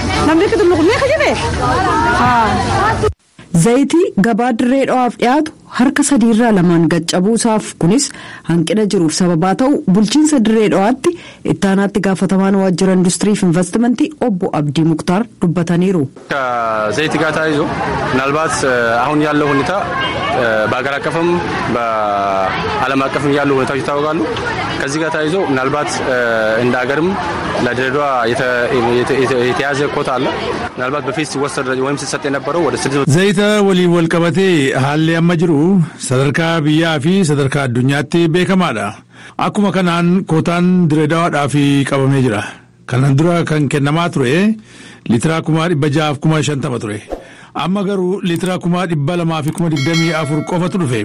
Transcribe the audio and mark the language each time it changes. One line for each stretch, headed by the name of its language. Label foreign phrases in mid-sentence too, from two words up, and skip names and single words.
Oromo: Namni kitu luqnee kajibee. Zayitii gabaa dirree dhawaaf dhiyaatu harka 3 irraa 2 gaccabuu isaaf kunis hanqina jiruuf sababaa ta'u bulchiinsa dirree dhawaatti ittaanaatti gaafatamaan waajjira industirii fi investimentii obbo Abdii Muktaar dubbataniiru.
Amharic: ዘይት ጋር ተያይዞ ምናልባት አሁን ያለው ሁኔታ በአገር አቀፍም በዓለም አቀፍም ያሉ ሁኔታዎች ይታወቃሉ። ከዚህ ጋር ተያይዞ ምናልባት እንደ ሀገርም ለድሬዳዋ የተያዘ ኮታ አለ። ምናልባት በፊት ሲወሰድ ወይም ሲሰጥ የነበረው ወደ 6
Oromo: zayitii waliin walqabatee haala amma jiru sadarkaa biyyaa fi sadarkaa addunyaatti beekamaadha. Akkuma kanaan kootaan Direedawaadhaaf qabamee jira. Kanan dura kan kennamaa ture liitira 650 ture. Amma garuu liitira 224 qofatu dhufe.